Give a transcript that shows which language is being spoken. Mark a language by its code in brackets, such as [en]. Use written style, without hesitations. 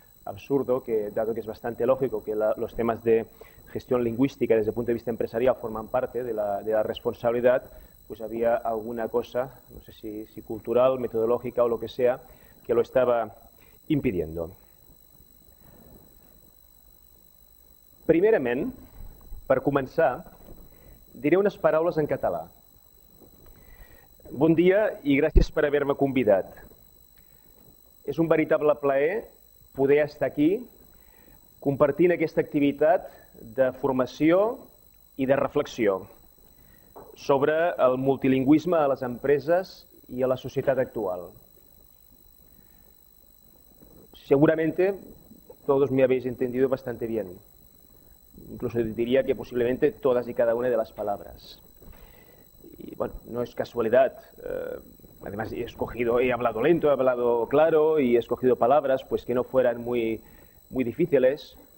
[es] absurdo, que dado que es bastante lógico que los temas de gestión lingüística desde el punto de vista empresarial forman parte de la responsabilidad, pues había alguna cosa, no sé si cultural, metodológica o lo que sea, que lo estaba impidiendo. [ca] Primerament, per començar, diré unes paraules en català. Bon dia i gràcies per haver-me convidat. És un veritable plaer poder estar aquí compartint aquesta activitat de formació i de reflexió sobre el multilingüisme a les empreses i a la societat actual. [es] Seguramente todos me habéis entendido bastante bien. Incluso diría que posiblemente todas y cada una de las palabras. Y bueno, no es casualidad. Además he hablado lento, he hablado claro y he escogido palabras pues que no fueran muy difíciles.